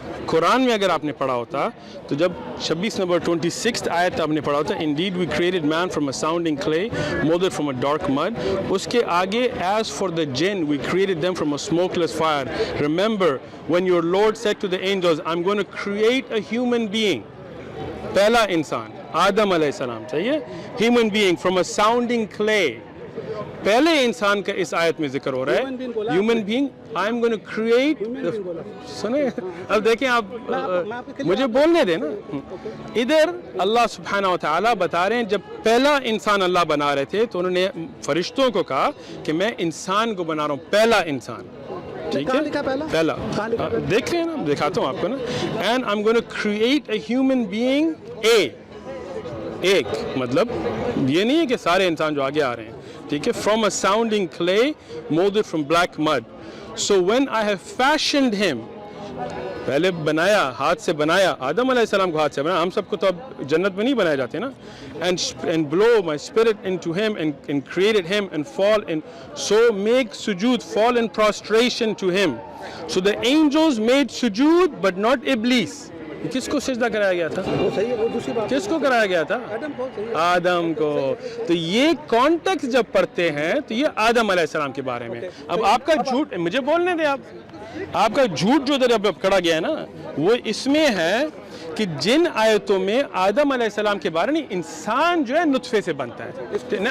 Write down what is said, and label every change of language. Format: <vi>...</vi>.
<ur>قرآن میں اگر آپ نے پڑھا ہوتا تو جب 26 نمبر 26 آیت آپ نے پڑھا ہوتا,</ur> <en>indeed we created man from a sounding clay molded from a dark mud.</en> <ur>اس کے آگے</ur> <en>as for the jinn we created them from a smokeless fire. Remember when your Lord said to the angels I'm going to create a human being.</en> <ur>پہلا انسان آدم علیہ السلام, چاہیے,</ur> <en>human being from a sounding clay.</en> <ur>پہلے انسان کا اس آیت میں ذکر ہو رہا ہے,</ur> <en>human being I am going to create.</en> <ur>سنیں اب دیکھیں آپ, مجھے بولنے دیں نا. ادھر اللہ سبحانہ وتعالی بتا رہے ہیں جب پہلا انسان اللہ بنا رہے تھے تو انہوں نے فرشتوں کو کہا کہ میں انسان کو بنا رہا ہوں, پہلا انسان, ٹھیک ہے, پہلا. دیکھ لیں نا, دکھاتا ہوں آپ کو نا.</ur> <en>and I'm going to create a human being</en> <ur>ایک مطلب یہ نہیں ہے کہ سارے انسان جو آگے آ رہے ہیں, ٹھیک ہے,</ur> <en>from a sounding clay molded from black mud. So when I have fashioned him,</en> <ur>پہلے بنایا, ہاتھ سے بنایا, آدم علیہ السلام کو ہاتھ سے بنایا, ہم سب کو تو اب جنت میں نہیں بنائے جاتے نا.</ur> <en>and blow my spirit into him and created him and fall in, so make sujood, fall in prostration to him. So the angels made sujood but not Iblis.</en> <ur>کس کو سجدہ کرایا گیا تھا, کس کو کرایا گیا تھا, آدم کو. تو یہ کانٹیکس جب پڑھتے ہیں تو یہ آدم علیہ السلام کے بارے میں. اب آپ کا جھوٹ, مجھے بولنے دیں, آپ کا جھوٹ جو ادھر اب کڑا گیا ہے نا وہ اس میں ہے کہ جن آیتوں میں آدم علیہ السلام کے بارے میں انسان جو ہے نطفے سے بنتا ہے.</ur>